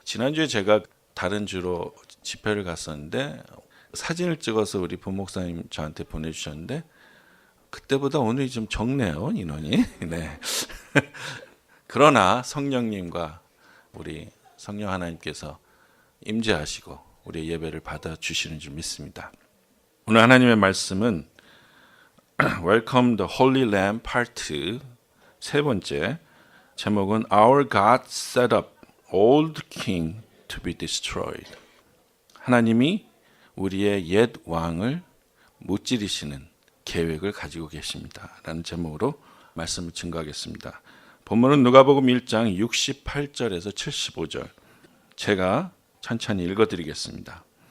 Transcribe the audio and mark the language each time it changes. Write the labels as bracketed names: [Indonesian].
[Korean] 지난주에 제가 다른 주로 집회를 갔었는데 사진을 찍어서 우리 부목사님 저한테 보내주셨는데 그때보다 오늘이 좀 적네요, 인원이. 네. 그러나 성령님과 우리 성령 하나님께서 임재하시고 우리의 예배를 받아주시는 줄 믿습니다. 오늘 하나님의 말씀은 [English] Welcome the Holy Lamb Part 2 [Korean] 세 번째 제목은 [English] Our God set up old king to be destroyed. [Korean] 하나님이 우리의 옛 왕을 무찌르시는 계획을 가지고 계십니다. 라는 제목으로 말씀을 증거하겠습니다. 본문은 누가복음 1장 68절에서 75절 제가 천천히 읽어드리겠습니다.